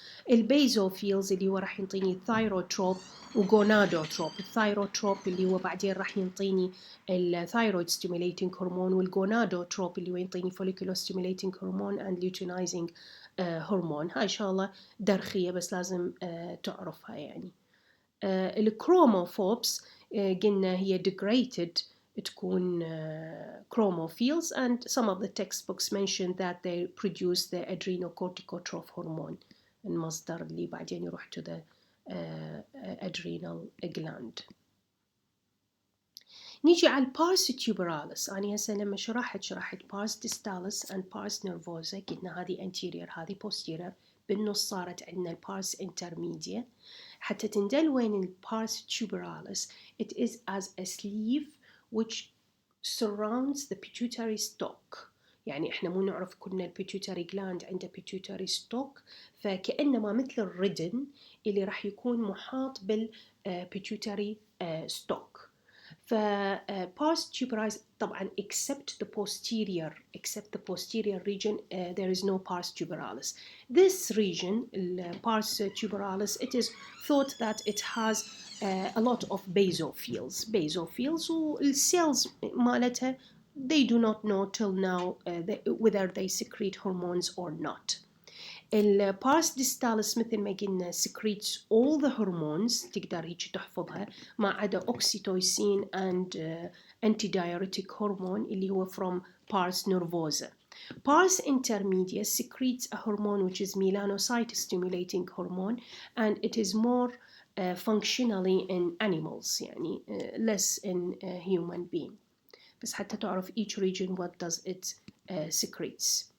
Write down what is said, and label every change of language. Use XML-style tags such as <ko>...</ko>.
<ar>البيزوفيلز اللي هو راح ينطيني الثايروتروب وجونادوتروب. الثايروتروب اللي هو بعدين راح ينطيني الثايرويد ستيميليتنج هرمون، والجونادوتروب اللي هو ينطيني فوليكولو ستيميليتنج هرمون اند ليوتينايزنج هرمون. هاي ان شاء الله درخيه بس لازم تعرفها يعني. الكروموفوبس قلنا هي</ar> <en>degraded تكون chromophils, and some of the textbooks mention that they produce the adrenocorticotroph hormone،</en> <ar>المصدر اللي بعدين يروح</ar> <en>to the adrenal gland.</en> <ar>نيجي على البارس tuberalis. أنا هسه لما شرحت pars distalis and pars nervosa، قلنا هذه anterior هذه posterior، بالنص صارت عندنا البارس intermedia. حتى تندل وين البارس</ar> <en>tuberalis، it is as a sleeve which surrounds the pituitary stalk.</en> <ar>يعني احنا مو نعرف كنا البيتيوتري جلاند عنده pituitary stalk، فكأنما مثل الردن اللي راح يكون محاط بالبيتيوتري stalk.</ar> <en>pars tuberalis طبعا except the posterior region there is no pars tuberalis. This region, pars tuberalis, it is thought that it has a lot of basophils والcells مالتها they do not know till now whether they secrete hormones or not.</en> <ar>البارس ديستالس مثل ما قلنا</ar> <en>secretes all the hormones</en> <ar>تقدر هيك تحفظها ما عدا</ar> <en>oxytocin and antidiuretic hormone</en> <ar>اللي هو from pars nervosa.</ar> <en>Pars intermedia secretes a hormone which is melanocyte stimulating hormone and it is more functionally in animals يعني less in human being.</en> <ar>بس حتى تعرف</ar> <en>each region what does it secretes.</en>